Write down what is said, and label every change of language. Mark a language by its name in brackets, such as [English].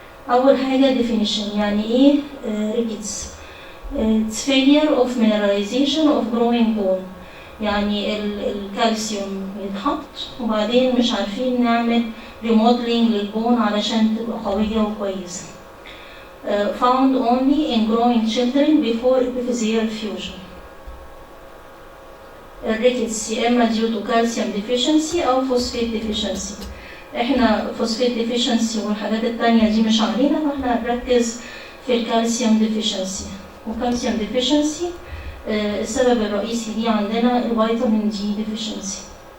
[Arabic] أول حاجة definition، يعني إيه rickets؟ [English] It's failure of mineralization of growing bone، [Arabic] يعني الكالسيوم يتحط وبعدين مش عارفين نعمل remodeling للبون علشان تبقى قوية وكويسة. [English] Found only in growing children before epiphyseal fusion. [Arabic] الريكتس يا إما [English] due to [Arabic] calcium deficiency أو phosphate deficiency. إحنا phosphate deficiency والحاجات التانية دي مش علينا، فإحنا هنركز في الكالسيوم deficiency. وكالسيوم deficiency السبب الرئيسي ليه عندنا الفيتامين دي deficiency.